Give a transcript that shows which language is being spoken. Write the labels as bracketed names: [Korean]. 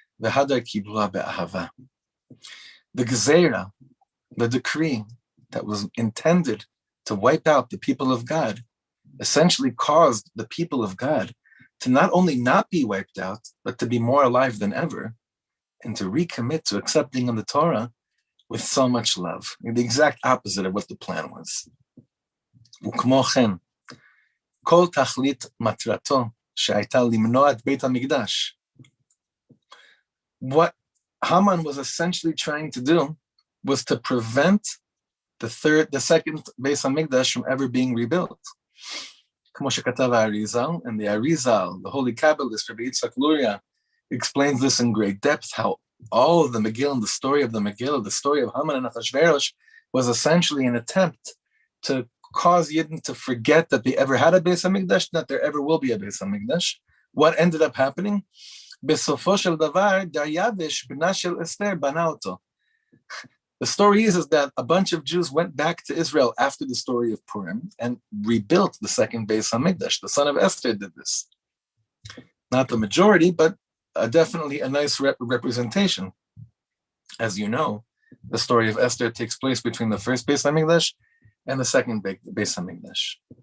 [English] The Gezerah, the decree that was intended to wipe out the people of God, essentially caused the people of God to not only not be wiped out, but to be more alive than ever, and to recommit to accepting of the Torah with so much love. The exact opposite of what the plan was. [Hebrew] וכמו כן, כל תכלית מטרתו שהייתה למנוע את בית המקדש. [English] What Haman was essentially trying to do was to prevent the second Beis HaMikdash from ever being rebuilt. [Hebrew] כמו שכתב האריזל, [English] and the Arizal, the holy Kabbalist, Rabbi Yitzhak Luria, explains this in great depth, how all of the Megillah, the story of the Megillah, the story of Haman and Achashverosh, was essentially an attempt to cause Yidden to forget that they ever had a Beis HaMikdash, that there ever will be a Beis HaMikdash. What ended up happening? [Hebrew] בסופו של דבר, דריווש, בנה של אסתר, בנה אותו. [English] The story is that a bunch of Jews went back to Israel after the story of Purim and rebuilt the second Beis HaMikdash. The son of Esther did this. Not the majority, but definitely a nice representation. As you know, the story of Esther takes place between the first Beis HaMikdash and the second Beis HaMikdash.